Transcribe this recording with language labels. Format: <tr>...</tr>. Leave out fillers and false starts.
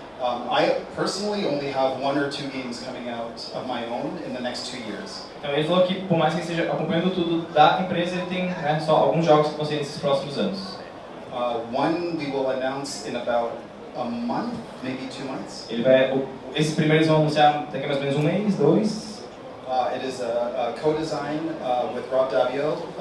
<en>I personally only have 1 or 2 games coming out of my own in the next 2 years.</en> <pt>Então ele falou que por mais que ele esteja acompanhando tudo da empresa, ele tem, né, só alguns jogos que vão ser nesses próximos anos.</pt> <en>One we will announce in about a month, maybe 2 months.</en> <pt>Esses primeiros vão anunciar daqui a mais ou menos 1 mês, 2.</pt> <en>It is a co-design with Rob Davio.</en>